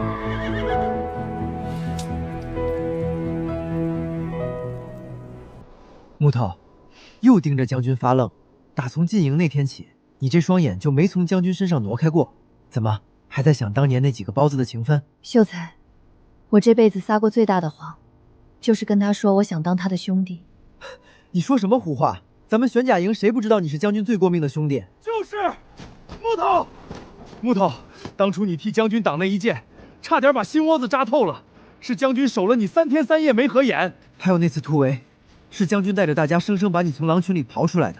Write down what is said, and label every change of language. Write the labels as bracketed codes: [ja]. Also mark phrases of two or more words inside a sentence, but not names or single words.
[zh] 木头，又盯着将軍發愣。打從進營那天起，你這雙眼就沒從將軍身上挪開過。怎麼，還在想當年那幾個包子的情分？秀才，我這輩子撒過最大的謊，就是跟他說我想當他的兄弟。你說什麼胡話？咱們玄甲營誰不知道你是將軍最過命的兄弟？就是木頭。木頭，當初你替將軍擋那一箭，差點把心窩子扎透了，是將軍守了你3天3夜沒合眼。還有那次突圍，是將軍帶着大家生生把你從狼群裡刨出來的。